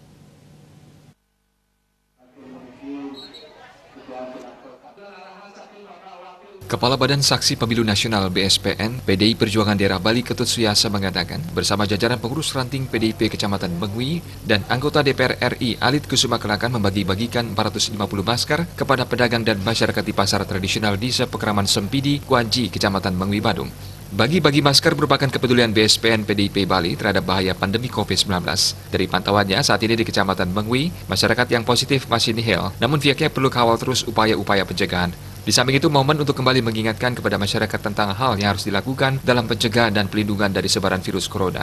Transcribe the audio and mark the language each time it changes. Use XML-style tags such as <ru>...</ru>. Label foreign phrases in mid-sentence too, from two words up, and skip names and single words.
<id>Kepala Badan Saksi Pemilu Nasional BSPN PDI Perjuangan Daerah Bali Ketut Suyase mengatakan bersama jajaran pengurus ranting PDIP Kecamatan Mengwi dan anggota DPR RI Alit Kusuma Klakan membagi-bagikan 450 masker kepada pedagang dan masyarakat di pasar tradisional Desa Pekraman Sempidi, Kuanji, Kecamatan Mengwi, Badung. Bagi-bagi masker merupakan kepedulian BSPN PDIP Bali terhadap bahaya pandemi COVID-19. Dari pantauannya, saat ini di Kecamatan Mengwi, masyarakat yang positif masih nihil, namun pihaknya perlu kawal terus upaya-upaya pencegahan. Di samping itu, momen untuk kembali mengingatkan kepada masyarakat tentang hal yang harus dilakukan dalam pencegahan dan pelindungan dari sebaran virus corona.</id>